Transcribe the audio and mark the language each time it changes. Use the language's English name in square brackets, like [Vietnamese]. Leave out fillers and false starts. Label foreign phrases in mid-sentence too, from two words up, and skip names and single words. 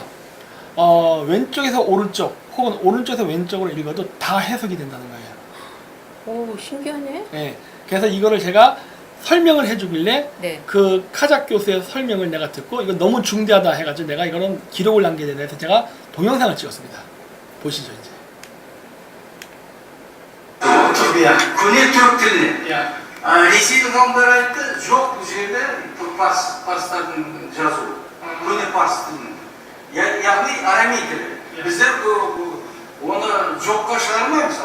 [Korean] 왼쪽에서 오른쪽 혹은 오른쪽에서 왼쪽으로 읽어도 다 해석이 된다는 거예요. 오, 신기하네. 네. 그래서 이거를 제가 설명을 해주길래 네. 그 카작 교수의 설명을 내가 듣고 이거 너무 중대하다 해가지고 내가 이거는 기록을 남겨야 돼서 제가 동영상을 찍었습니다. 보시죠 이제. [Kazakh] Көне түрік тіліне. [Korean] 야. [Kazakh] Ресейдің ғалымдары айтты, жоқ бұл жерде парстардың жазуы. Көне парс тілінің. Яғни арамей тілі. Біздер оны жоққа шығармаймыз.